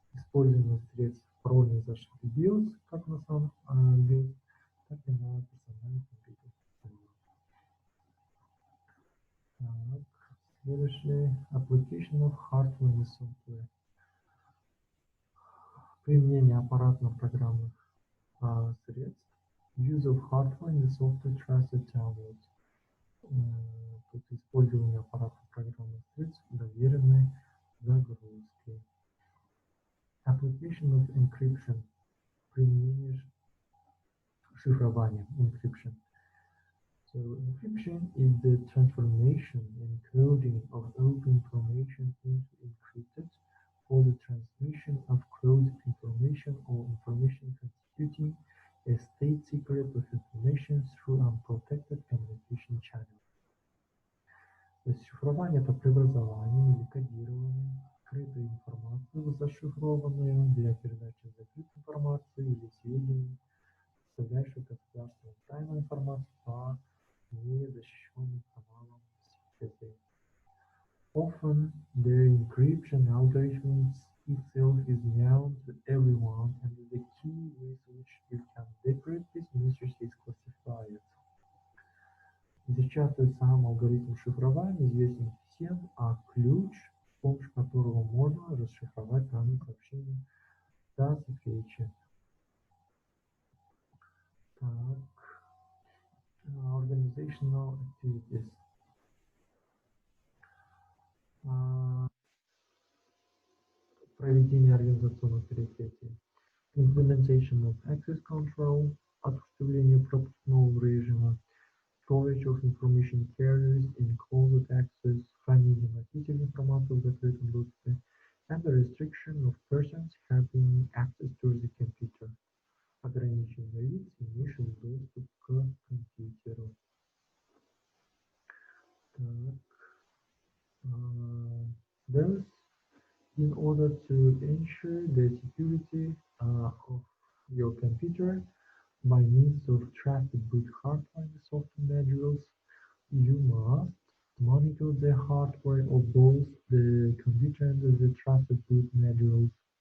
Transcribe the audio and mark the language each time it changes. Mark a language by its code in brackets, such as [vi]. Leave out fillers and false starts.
[ru] Использование средств парольной защиты BIOS, как на самом BIOS, так и на персональном компьютере. Так, следующий [en] application of hardware and software. [ru] Применение аппаратно-программных средств. [en] Use of hardware and software trusted downloads. [ru] Тут использование аппаратно-программных средств доверенной загрузки. [en] Application of encryption. [ru] Применение шифрования. [en] Encryption. So encryption is the transformation and coding of open information into encrypted for the transmission of closed information or information constituting a state secret of information through unprotected communication channels. [ru] То есть шифрование – это преобразование или кодирование скрытой информации в зашифрованную для передачи закрытой информации или сведений, составляющих государственную тайную информацию по незащищенным каналам связи. [en] Often, the encryption algorithm itself is known to everyone, and the key with which you can decrypt this message is classified. [ru] Зачастую сам алгоритм шифрования известен всем, а ключ, с помощью которого можно расшифровать данные сообщения, засекречен. [en] Так, organizational activities. [ru] Проведение организационных мероприятий. [en] Implementation of access control, [ru] осуществление пропускного режима, [en] storage of information carriers in closed access, [ru] хранение носителей информации в закрытом доступе, [en] and the restriction of persons having access to the computer. [ru] Ограничение лиц, имеющих доступ к компьютеру. Так. [en] Those in order to ensure the security of your computer by means of trusted boot hardware and software modules, you must monitor the hardware of both the computer and the trusted boot modules.